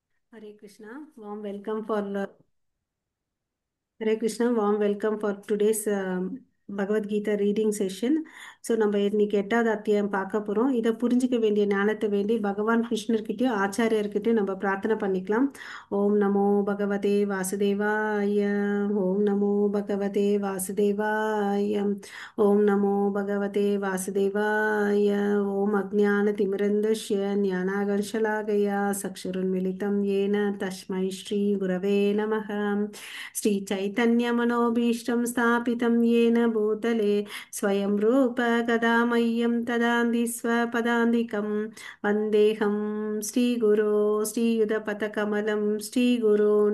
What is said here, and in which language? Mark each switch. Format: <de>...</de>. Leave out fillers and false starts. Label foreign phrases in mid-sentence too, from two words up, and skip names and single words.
<en>Hare Krishna, warm welcome for Hare Krishna, warm welcome for today's Bhagavad Gita reading session.</en> <ta>ஸோ நம்ம இன்னைக்கு எட்டாவது அத்தியாயம் பார்க்க போகிறோம். இதை புரிஞ்சிக்க வேண்டிய ஞானத்தை வேண்டி பகவான் கிருஷ்ணர்கிட்டயும் ஆச்சாரியர்கிட்டயும் நம்ம பிரார்த்தனை பண்ணிக்கலாம்.</ta> <sa>ॐ नमो भगवते वासुदेवाय. ॐ नमो भगवते वासुदेवाय. ॐ नमो भगवते वासुदेवाय. ॐ अज्ञान तिमिरान्धस्य ज्ञानाञ्जनशलाकया चक्षुरुन्मीलितं येन तस्मै श्री गुरवे नमः. श्रीचैतन्यमनोभीष्टं स्थापितं येन भूतले स्वयं रूप कदा मह्यं तदान्ति स्वपदान्तिकं वन्देऽहं श्रीगुरो श्रीयुधपथकमलं श्रीगुरून्</sa>